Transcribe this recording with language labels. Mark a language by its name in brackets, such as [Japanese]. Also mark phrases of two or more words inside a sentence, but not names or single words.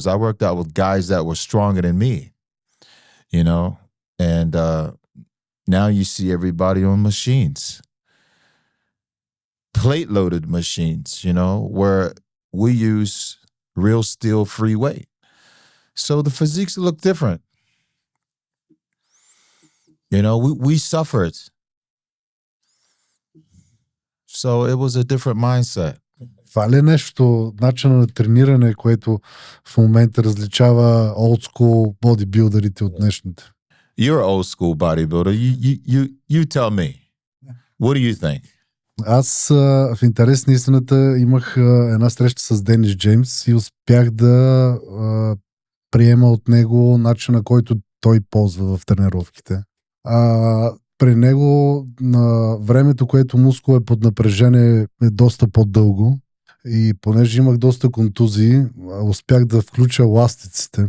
[English] I worked out with guys that were stronger than me, you know, and now you see everybody on machines, plate loaded machines, you know, where we use real steel free weight. So the physiques look different. You know, we suffered. So it was a different mindset. [Bulgarian] Това ли е нещо, начина на трениране, което в момента различава [English] old school [Bulgarian] бодибилдърите от днешните? [English] You're an old school bodybuilder. You tell me. What do you think? [Bulgarian] Аз в интерес на истината имах една среща с Денис Джеймс и успях да приема от него начина, който той ползва в тренировките. При него на времето, което мускул е под напрежение, е доста по-дълго и понеже имах доста контузии, успях да включа ластиците.